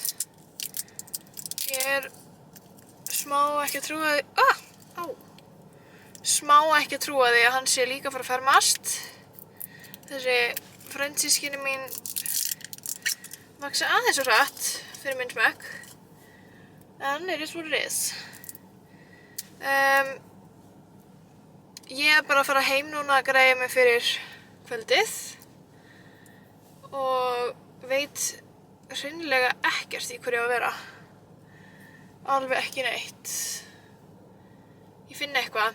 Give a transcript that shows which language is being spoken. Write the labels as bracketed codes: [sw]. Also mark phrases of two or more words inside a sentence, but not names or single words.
[is] Ég smá ekki að trúa því smá ekki að trúa því að hann sé líka að fara að fermast. Þessi frændsystkini mín vaxa aðeins svo hratt fyrir minn smekk. En [en] it is what it is. [is] Ég bara að fara heim núna að græja mig fyrir kvöldið og veit hreinlega ekkert í hverju ég á að vera. Alveg ekki neitt. Ég finn eitthvað.